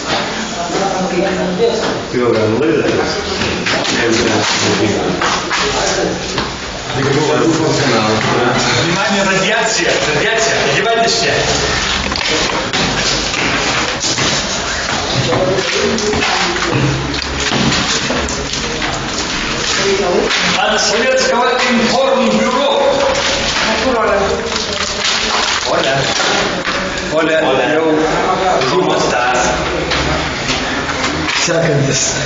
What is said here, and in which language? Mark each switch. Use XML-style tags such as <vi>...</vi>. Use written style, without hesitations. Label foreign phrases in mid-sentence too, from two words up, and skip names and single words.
<lt>Tai jau gan laidas.</lt> <ru>Внимание, радиация, одевайтесь все. От Советского информбюро.</ru> <es>Оля, ¿cómo estás?</es> <lt>Sekantis.</lt>